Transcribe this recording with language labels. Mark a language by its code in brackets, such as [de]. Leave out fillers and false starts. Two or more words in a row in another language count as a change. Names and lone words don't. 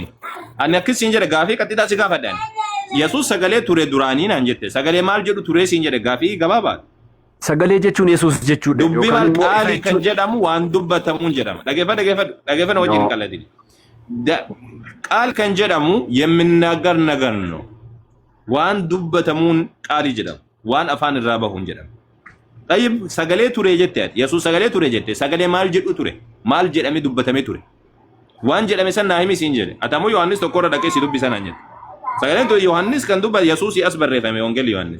[om] Ani akkasii hin jedhe gaafii qaxxiidhaa si gaafadhaan. Yesuus sagalee ture duraanii naan jette. Sagalee maal jedhu ture siin jedhe gaafii gabaabaa. Sagalee jechuun Yesuus jechuudha. Dubbii maal qaalii kan jedhamu waan dubbatamuun jedhama. Dhageeffadhu wajjin hin qallatini. Qaal kan jedhamu [am] የምናገር ነገር ነው. [om] waan dubbatamuun qaalii jedhama. waan afaan irraa bahuun jedhama. Tayyib sagalee ture jette ati. Yesuus sagalee ture jette. Sagalee maal jedhu ture? Maal jedhame dubbatame ture? Waan jedhame san naa himi siin jedhe. Atamoo Yohaannis tokko irra dhaqee si dubbisan aan jedhe. Sagaleen ture Yohaannis kan dubbate Yesuus as barreeffame Wangeelii Yohaannis.